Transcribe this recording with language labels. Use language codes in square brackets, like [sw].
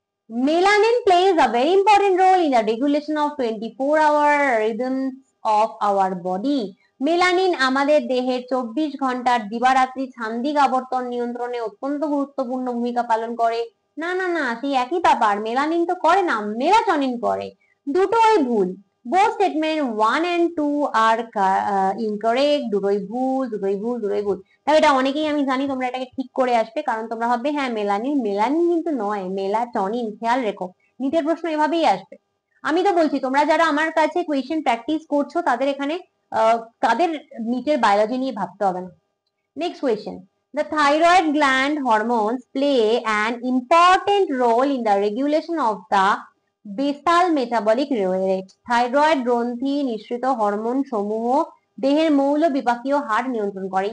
[en] Melanin plays a very important role in the regulation of 24-hour rhythms of our body. [bn] Melanin আমাদের দেহের 24 ঘন্টার দিবারাত্রি ছান্দিক আবর্তন নিয়ন্ত্রণে অত্যন্ত গুরুত্বপূর্ণ ভূমিকা পালন করে। না না না, সেই একই ব্যাপার, মেলানিন তো করে না, মেলাটনিন করে। দুটোই ভুল। [en] both statement 1 and 2 are incorrect. [bn] দুটোই ভুল, দুটোই ভুল, দুটোই ভুল। তাই এটা অনেকেই আমি জানি তোমরা এটাকে ঠিক করে আসবে, কারণ তোমরা ভাববে হ্যাঁ মেলানিন, মেলানিন কিন্তু নয়, মেলাটনিন। খেয়াল রেখো, নিটের প্রশ্ন এভাবেই আসবে। আমি তো বলছি তোমরা যারা আমার কাছে কোয়েশ্চেন প্র্যাকটিস করছো তাদের এখানে তাদের নিটের বায়োলজি নিয়ে ভাবতে হবে না। [en] Next question, the thyroid gland hormones play an important role in the regulation of the basal metabolic rate. [bn] Thyroid গ্রন্থি নিঃসৃত হরমোন সমূহ দেহের মৌল বিপাকীয় হার নিয়ন্ত্রণ করে।